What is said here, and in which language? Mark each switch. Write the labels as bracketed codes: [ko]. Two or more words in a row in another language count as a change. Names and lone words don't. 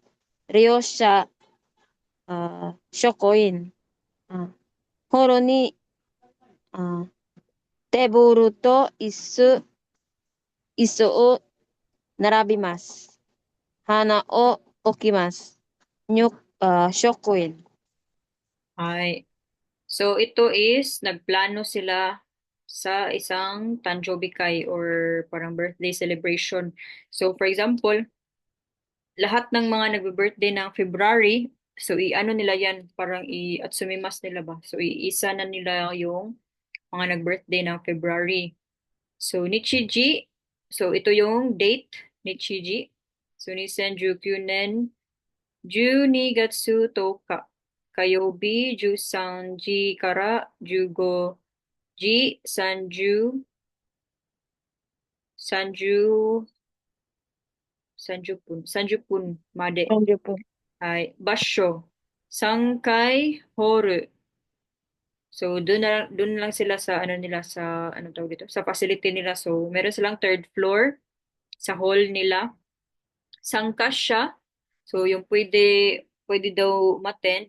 [ja] 利用者、職員、あ、ホールに、あ、テーブルと椅子を並びます。花を置きます。職員。 ay. [tl] So ito is nagplano sila sa isang tanjobikay or parang [en] birthday celebration. [tl] So for example, lahat ng mga nagbe-birthday ng February, so i-ano nila yan, parang at sumimas nila ba? So iisa na nila yung mga nag-birthday ng February. So Nichiji, so ito yung date, [ja] Nichiji. So 二千十九年、十二月十日. 火曜日、十三時から十五時三十三十分まで. [en] Thank you [tl] po. [ja] Ay, 場所。三階ホール. [tl] So doon lang sila sa ano nila sa ano tawag dito sa facility nila. So meron silang third floor sa hall nila. Sangkas siya. So yung pwede daw umattend.